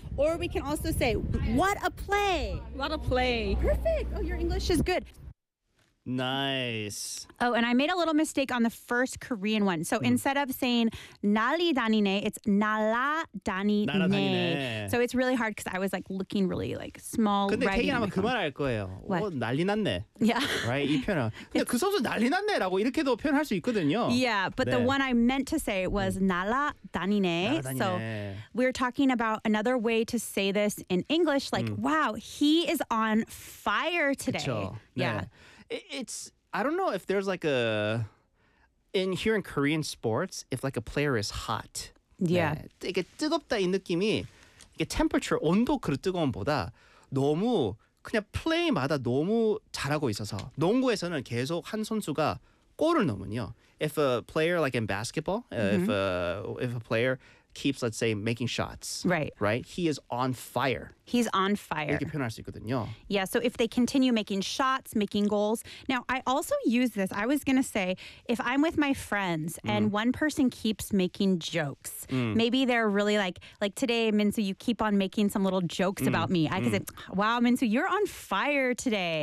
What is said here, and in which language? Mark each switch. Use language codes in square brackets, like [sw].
[en] Or we can also say, what a play. What a play. Perfect. Oh, your English is good. Nice. Oh, and I made a little mistake on the first Korean one. So instead of saying [ko] 날아다니네, [en] it's 날아다니네. So it's really hard because I was like looking really like small. [ko] 근데 태희 아마 그 말 알 거예요. [en] What? [ko] 오, 난리 났네. [en] Yeah. Right? [ko] 이 표현은. 근데 그 선수 난리 났네라고 이렇게도 표현할 수 있거든요. [en] Yeah, but [ko] 네. [en] the one I meant to say was [ko] 날아다니네. [en] So we're talking about another way to say this in English. Like, wow, he is on fire today. [ko] 그쵸. [en] Yeah. [ko] 네. [en] It's, I don't know if there's like a, in here in Korean sports, if like a player is hot. Yeah. [ko] 네. 이게 뜨겁다 이 느낌이, 이게 temperature, 온도 그 뜨거움보다 너무 그냥 플레이마다 너무 잘하고 있어서 농구에서는 계속 한 선수가 골을 넣으면요. [en] If a player like in basketball, if a player keeps, let's say, making shots. Right. Right? He is on fire. He's on fire. [ko] 이렇게 표현할 수 있거든요. [en] Yeah, so if they continue making shots, making goals. Now, I also use this. I was going to say, if I'm with my friends and one person keeps making jokes, maybe they're really like today, Minsu, you keep on making some little jokes about me. I can say, wow, Minsu, you're on fire today.